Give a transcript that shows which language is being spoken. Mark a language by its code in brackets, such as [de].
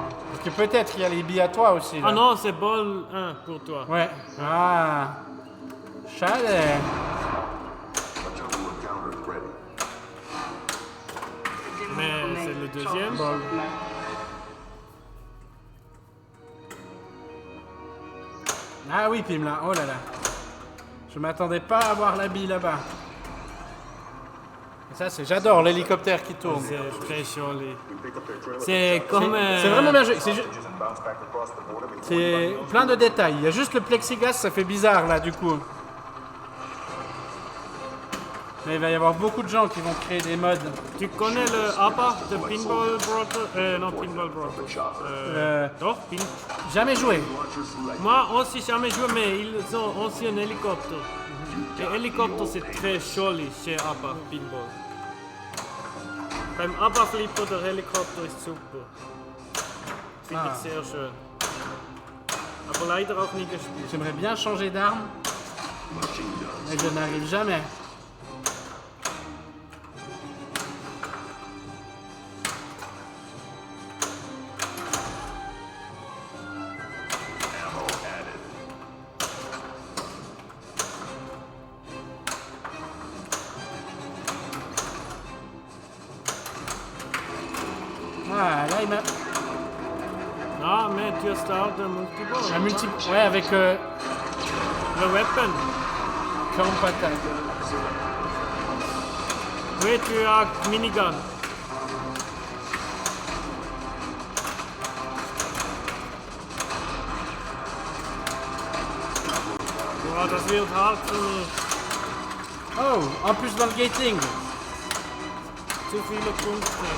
[fr] Parce que peut-être il y a les billes à toi aussi. Là. Ah non, c'est ball 1 pour toi. Ouais. Ah. Chalet. [en] A jungle encounter is ready. [fr] Mais c'est le deuxième. Ah oui, Pim là. Oh là là. Je m'attendais pas à voir la bille là-bas. Et ça, c'est. J'adore l'hélicoptère qui tourne. C'est très joli. [en] We pick up their trailer. [fr] C'est comme... C'est vraiment bien joué. C'est [en] And bounce back across the border before [fr] C'est plein de détails. Il y a juste le plexiglas, ça fait bizarre là du coup. Mais il va y avoir beaucoup de gens qui vont créer des mods. Tu connais le ABBA de Pinball Brothers? Non, Pinball Brothers. Doch, Jamais joué. Moi aussi jamais joué, mais ils ont aussi un hélicoptère. Et hélicoptère c'est très joli chez ABBA Pinball. [de] Beim ABBA Flipper der Helikopter ist super. Finde ich sehr schön. Aber leider auch nie gespielt. [fr] J'aimerais bien changer d'arme. Mais je n'arrive jamais. Ah, là il m'a. Ah, mais tu as starté un multiball. Un multi. Ouais, avec Le weapon. [en] camp attack. [fr] Oui, tu as minigun. [de] Boah, das wird hart für mich. [fr] Oh, en plus dans le gating. [de] Zu viele Punkte.